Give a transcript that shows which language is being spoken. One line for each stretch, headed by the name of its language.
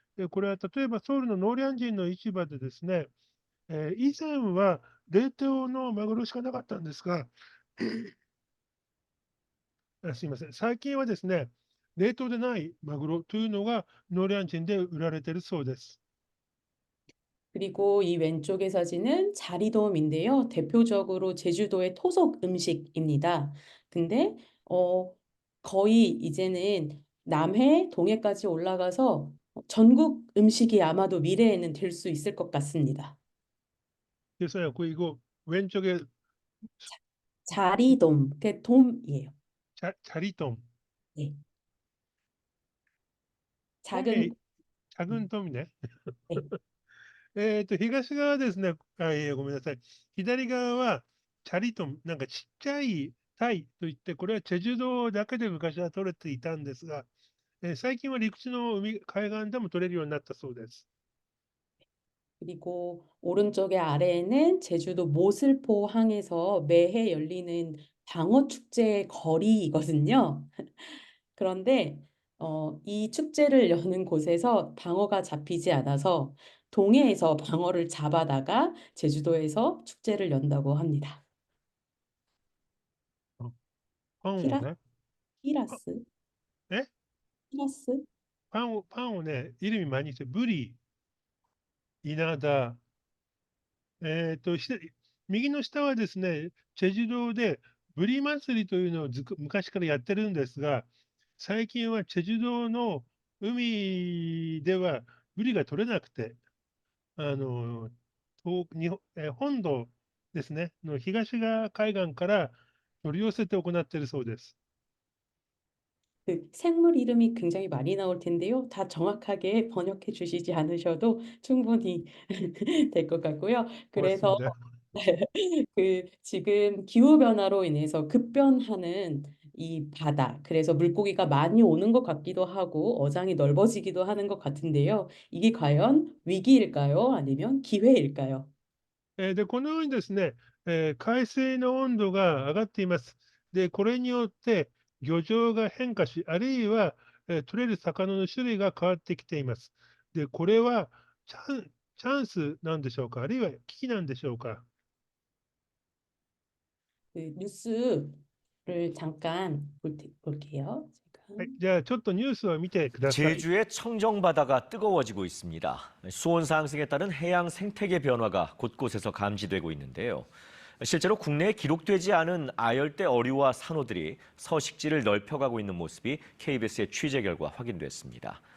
Japanese: これは例えばソウルのノーリャン人の市場でですね、以前は冷凍のマグロしかなかったんですが、すいません、最近はですね、冷凍でないマグロというのがノーリャン人で売られているそうです。
Korean: 그리고 이 왼쪽의 사진은 자리돔인데요. 대표적으로 제주도의 토속 음식입니다. 근데 어, 거의 이제는 남해, 동해까지 올라가서 전국 음식이 아마도 미래에는 될 수 있을 것 같습니다. 그래서요, 이거 왼쪽에 자리돔, 그 돔이에요. 자리돔, 네. 작은 돔이 작은 돔이네. ね、
Japanese: 東側ですね、ごめんなさい。左側はチャリトン、なんかちっちゃいタイといって、これはチェジュ島だけで昔は取れていたんですが、最近は陸地の海岸でも取れるようになったそうです。
Korean: 그리고 오른쪽에 아래에는 제주도 모슬포 항에서 매해 열리는 방어 축제 거리이거든요. 그런데 이 축제를 여는 곳에서 방어가 잡히지 않아서 동해에서 방어를 잡아다가 제주도에서 축제를 연다고 합니다.
Japanese: パンを
Korean: 히라,
Japanese: ね、パ 히라스, え 히라스. パンをね、イルミ毎日、ブリ、稲田、えっと、し右の下はですね、チェジュ島でブリ祭りというのを昔からやってるんですが、最近はチェジュ島の海ではブリが取れなくて、あの、日本本土ですね、の東側海岸から取り寄せて行っているそうです。
Korean: 그 생물 이름이 굉장히 많이 나올 텐데요. 다 정확하게 번역해 주시지 않으셔도 충분히 될 것 같고요. 그래서 고맙습니다. 그 지금 기후 변화로 인해서 급변하는 이 바다. 그래서 물고기가 많이 오는 것 같기도 하고 어장이 넓어지기도 하는 것 같은데요. 이게 과연 위기일까요? 아니면 기회일까요?
Japanese: で、このようにですね、海水の温度が上がっています。で、これによって漁場が変化し、あるいは、取れる魚の種類が変わってきています。で、これはチャンスなんでしょうか？あるいは危機なんでしょうか？
Korean: 그 뉴스를 잠깐 볼게요.
Japanese: はい、
Korean: 잠깐.
Japanese: じゃあちょっとニュースを見てください。
Korean: 제주의 청정바다가 뜨거워지고 있습니다. 수온 상승에 따른 해양 생태계 변화가 곳곳에서 감지되고 있는데요. 실제로 국내에 기록되지 않은 아열대 어류와 산호들이 서식지를 넓혀가고 있는 모습이 KBS의 취재 결과 확인됐습니다.